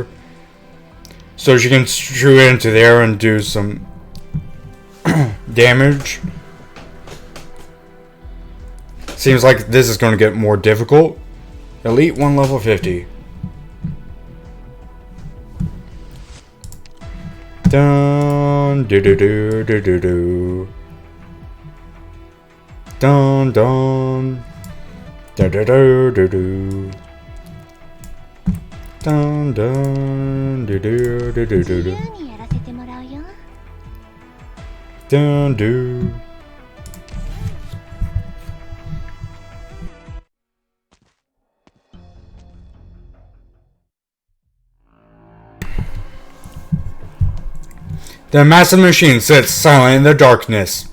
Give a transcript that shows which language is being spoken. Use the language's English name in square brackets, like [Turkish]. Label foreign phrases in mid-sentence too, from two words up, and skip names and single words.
[English] So she can shoot into there and do some damage. Seems like this is going to get more difficult. Elite 1 level 50. Dun do do do do do do. Dun dun. Da da do do do. Dun dun do do do do do do. [Japanese] 自由にやらせてもらうよ。 Dun do. [English] The massive machine sits silent in the darkness.